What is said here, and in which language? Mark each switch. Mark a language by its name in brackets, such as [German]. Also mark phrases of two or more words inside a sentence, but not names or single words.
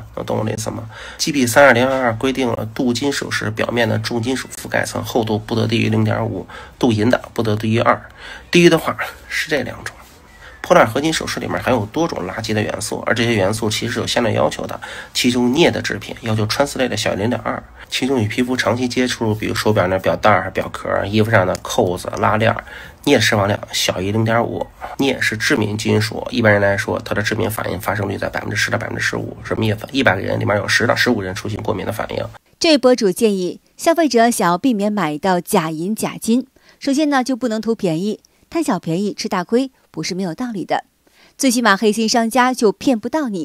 [Chinese] 能懂我的意思吗 ？GB 32022规定了鍍金首飾表面的重金屬覆蓋层厚度不得低于0.5，鍍銀的不得低于2，低于的話是這2種。破爛合金首飾裡面含有多種垃圾的元素，而這些元素其實是有相對要求的。其中镍的製品要求穿刺類的小於0.2，其中與皮膚長期接觸，比如手錶的錶帶、錶殼、衣服上的扣子、拉鏈，镍的釋放量小於0.5。镍是致敏金屬，一般人來說，它的致敏反應發生率在10%到15%，是鎳粉100個人裡面有10到15人出現過敏的反應。這位博主建議消費者想要避免買到假銀假金，首先呢就不能圖便宜，貪小便宜吃大虧不是沒有道理的，最起碼黑心商家就騙不到你。